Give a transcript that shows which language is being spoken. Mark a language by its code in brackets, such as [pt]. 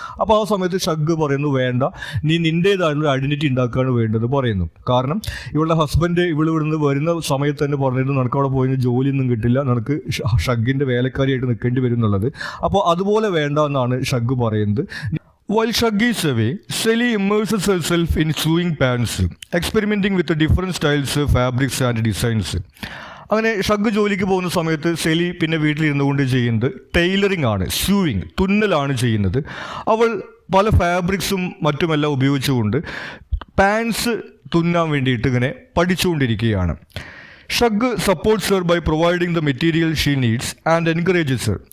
[ml] അപ്പോൾ ആ സമയത്ത് ഷഗ് പറയുന്നു, വേണ്ട, നീ നിൻ്റേതായിട്ടുള്ള ഐഡൻറ്റിറ്റി ഉണ്ടാക്കുകയാണ് വേണ്ടത് പറയുന്നു. കാരണം ഇവളുടെ ഹസ്ബൻഡ് ഇവിടുന്ന് വരുന്ന സമയത്ത് തന്നെ പറഞ്ഞിരുന്നു, നിനക്ക് അവിടെ പോയി ജോലിയൊന്നും കിട്ടില്ല, നിനക്ക് ഷഗ്ഗിൻ്റെ വേലക്കാരിയായിട്ട് നിൽക്കേണ്ടി വരും എന്നുള്ളത്. അപ്പോൾ അതുപോലെ വേണ്ട എന്നാണ് ഷഗ് പറയുന്നത്. [en] While Shug is away, Sally immerses herself in sewing pants, experimenting with different styles, fabrics and designs. [ml] അങ്ങനെ ഷഗ് ജോലിക്ക് പോകുന്ന സമയത്ത് സെലി പിന്നെ വീട്ടിലിരുന്നു കൊണ്ട് ചെയ്യുന്നത് ടൈലറിംഗ് ആണ്, സ്യൂവിങ്, തുന്നലാണ് ചെയ്യുന്നത്. അവൾ പല ഫാബ്രിക്സും മറ്റുമെല്ലാം ഉപയോഗിച്ചുകൊണ്ട് പാൻസ് തുന്നാൻ വേണ്ടിയിട്ട് ഇങ്ങനെ പഠിച്ചുകൊണ്ടിരിക്കുകയാണ്. [en] Shug supports her by providing the material she needs and encourages her.